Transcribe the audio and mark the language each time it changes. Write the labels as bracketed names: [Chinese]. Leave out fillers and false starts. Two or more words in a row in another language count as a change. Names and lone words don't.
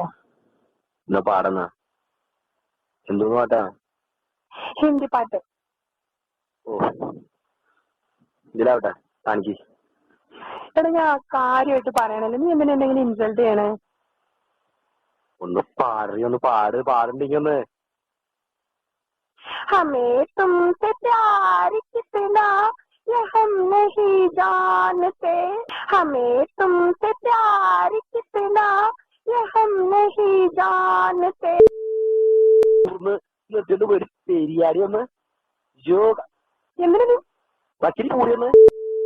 [Malayalam] എന്നാ പാടുന്ന എന്തോന്ന് പാട്ടാ? ഹിന്ദി പാട്ട്. ഓ, ഇതിലാവട്ടെ കാണിക്ക്. എടാ, ഞാൻ കാര്യമായിട്ട് പറയണല്ലോ. നീ എന്തിനാ എന്തെങ്കിലും ഇൻസൾട്ട് ചെയ്യണേ? ഒന്ന് പാടുണ്ടെങ്കിൽ ഒന്ന്. [Hindi] हमें तुमसे प्यार कितना ये हम नहीं जानते, हमें तुमसे प्यार कितना ये हम नहीं जानते. [Malayalam] നിർത്തിട്ട് പോയി ശരിയാടി ഒന്ന്. എന്തിനാ വച്ചിരി കൂടി ഒന്ന്.